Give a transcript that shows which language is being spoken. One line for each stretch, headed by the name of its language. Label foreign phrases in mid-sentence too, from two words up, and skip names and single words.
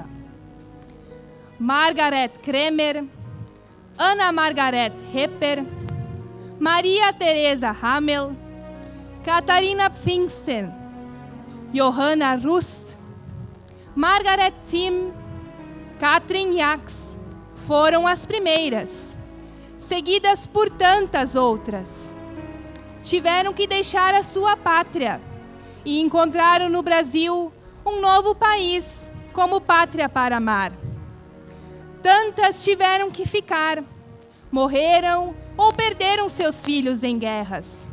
Portuguese: Margaret Kremer, Ana Margaret Hepper, Maria Teresa Hamel, Katharina Pfingsten, Johanna Rust, Margaret Thimm, Katrin Jacks foram as primeiras, seguidas por tantas outras. Tiveram que deixar a sua pátria e encontraram no Brasil um novo país como pátria para amar. Tantas tiveram que ficar, morreram ou perderam seus filhos em guerras.